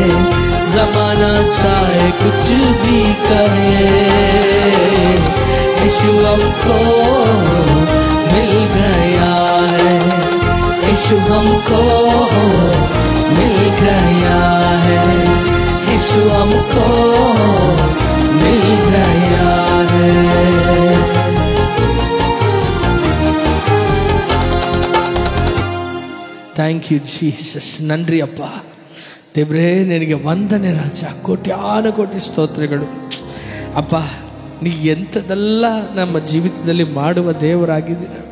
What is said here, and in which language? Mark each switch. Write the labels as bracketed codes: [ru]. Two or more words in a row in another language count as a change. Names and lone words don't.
[hi] ज़माना चाहे कुछ भी करे, यीशु हमको मिल गया है। यीशु हमको मिल गया है। यीशु हमको मिल गया है। [en] thank you Jesus. [kn] ನನ್ರಿ ಅಪ್ಪ ದೇವ್ರೇ, ನಿನಗೆ ವಂದನೆ ರಾಜ. ಕೋಟ್ಯಾನು ಕೋಟಿ ಸ್ತೋತ್ರಗಳು ಅಪ್ಪ. ನೀ ಎಂಥದೆಲ್ಲ ನಮ್ಮ ಜೀವಿತದಲ್ಲಿ ಮಾಡುವ ದೇವರಾಗಿದ್ದೀರ.